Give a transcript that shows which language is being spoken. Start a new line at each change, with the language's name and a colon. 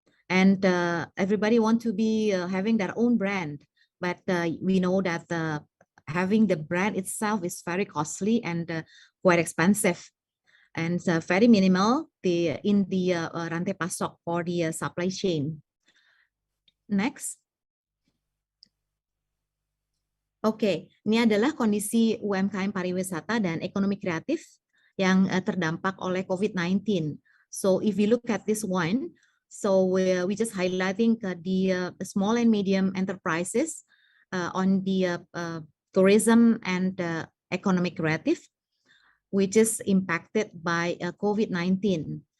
English: And everybody want to be having their own brand. But we know that having the brand itself is very costly and quite expensive, and very minimal in the
Indonesian: rantai pasok
English: or the supply chain. Next.
Indonesian: Oke, ini adalah kondisi UMKM pariwisata dan ekonomi kreatif yang terdampak oleh COVID-19.
English: So if you look at this one, so we just highlighting the small and medium enterprises on the tourism and economic creative, which is impacted by COVID-19.